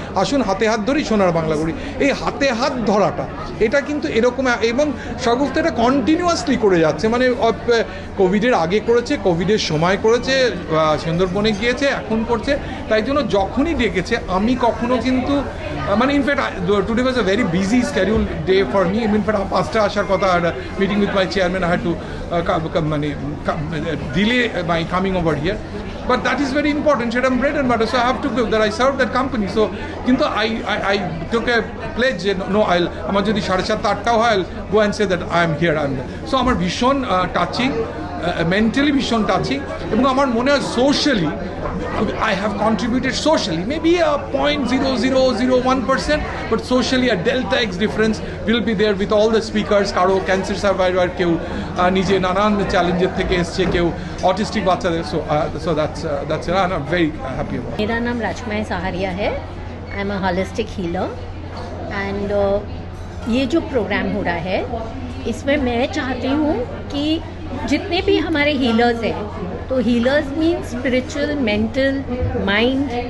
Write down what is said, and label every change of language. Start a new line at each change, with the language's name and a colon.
Bangla: আসুন হাতে হাত ধরি, সোনার বাংলা করি। এই হাতে হাত ধরাটা এটা কিন্তু এরকম, এবং শাগুফতা এটা কন্টিনিউয়াসলি করে যাচ্ছে, মানে কোভিডের আগে করেছে, কোভিডের সময় করেছে, সুন্দরবনে গিয়েছে, এখন করছে। তাই জন্য যখনই ডেকেছে আমি কখনো কিন্তু মানে
English: In fact today was a very busy schedule day for me. In fact
Bangla: 5টা আসার কথা,
English: Meeting with my chairman, I had to মানে delay my coming over here, but that is very important. I'm bread and butter, so I have to go that I serve that company. So কিন্তু I took a pledge, no,
Bangla: আমার যদি 7:30-8টাও হয়,
English: I'll go and say that I am here, I am there. So
Bangla: আমার ভীষণ touching, mentally ভীষণ touching, এবং আমার মনে হয়
English: Socially I have contributed socially, maybe a 0.0001%, but socially a delta X difference will be there with all the speakers.
Bangla: কারো cancer survivor, কেউ নিজে নানান চ্যালেঞ্জের থেকে এসছে, কেউ অটিস্টিক বাচ্চাদের,
English: so that's I'm very happy about.
Hindi: मेरा नाम राजकुमारी सहारिया है,
English: I am a holistic healer,
Hindi: and ये जो प्रोग्राम हो रहा है इसमें मैं चाहती हूँ कि जितने भी हमारे हीलर्स हैं, तो healers mean spiritual, mental, mind,